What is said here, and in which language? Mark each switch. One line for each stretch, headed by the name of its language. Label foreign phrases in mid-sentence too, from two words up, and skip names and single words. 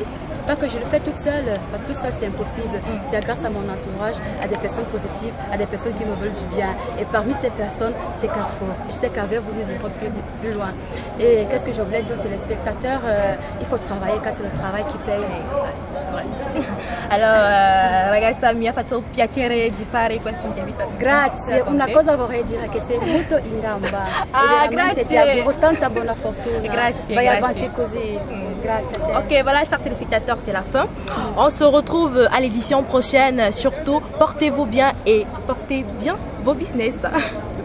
French: Pas que je le fais toute seule, parce que tout seul c'est impossible. C'est grâce à mon entourage, à des personnes positives, à des personnes qui me veulent du bien. Et parmi ces personnes, c'est Carrefour. Je sais qu'avec vous, nous irons plus loin. Et qu'est-ce que je voulais dire aux téléspectateurs? Il faut travailler, car c'est le travail qui paye.
Italian: Allora, ragazza, mi ha fatto piacere di fare questa intervista. Grazie, una cosa vorrei dire che sei molto in gamba. Grazie. Ti auguro tanta buona fortuna. Grazie. Vai avanti così. Grazie a te.
French: Ok, voilà, chers téléspectateurs, c'est la fin. On se retrouve à l'édition prochaine. Surtout, portez-vous bien et portez bien vos business.